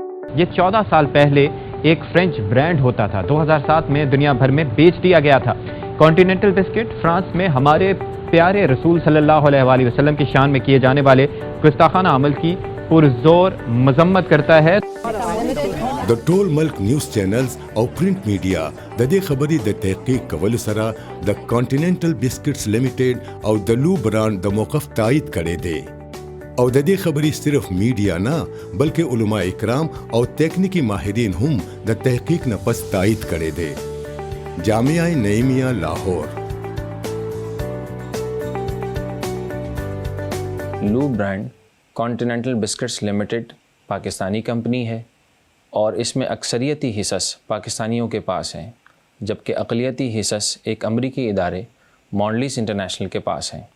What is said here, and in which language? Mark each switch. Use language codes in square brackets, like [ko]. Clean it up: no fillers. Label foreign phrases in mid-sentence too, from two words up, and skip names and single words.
[ur] یہ 14 سال پہلے ایک [en] French brand [ur] ہوتا تھا. 2007 میں دنیا بھر میں بیچ دیا گیا تھا. کانٹیننٹل بسکٹ فرانس میں ہمارے پیارے رسول صلی اللہ علیہ وآلہ وسلم کی شان میں کیے جانے والے گستاخانہ عمل کی پرزور مذمت کرتا ہے. [ps] د ټول ملک [en] news channels [ps] او [en] print media [ps] د دې خبرې د تحقیق کولو سره د کانټیننټل بسکټس لیمیټډ او د لو برانډ د موقف تایید کړی دی او د دې خبرې صرف میډیا نه بلکې علماء اکرام او تکنیکی ماهرین هم د تحقیق نه پس تایید کړی دی. [ur] جامعہ نعیمیہ لاہور. لو برانڈ کانٹیننٹل بسکٹس لمیٹڈ پاکستانی کمپنی ہے اور اس میں اکثریتی حصص پاکستانیوں کے پاس ہیں، جبکہ اقلیتی حصص ایک امریکی ادارے مونڈلیز انٹرنیشنل کے پاس ہیں.